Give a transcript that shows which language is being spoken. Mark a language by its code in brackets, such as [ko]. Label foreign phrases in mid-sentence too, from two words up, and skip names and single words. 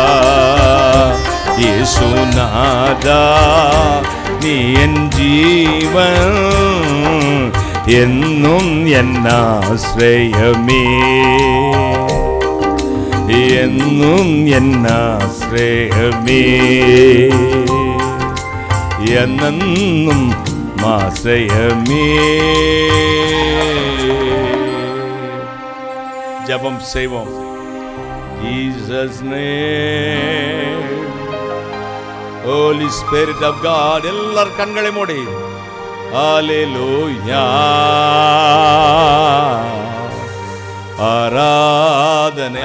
[ml] യേശു നാദാ നീ എൻ ജീവൻ എന്നും എൻ ആശ്രയമേ എന്നും എൻ ആശ്രയമേ എന്നെന്നും ആശ്രയമേ [ta] ஜெபம் செய்வோம். [en] Jesus name, Holy Spirit of God, [ta] எல்லார் கண்களை மூடி ஹalleluya ஆராதனை.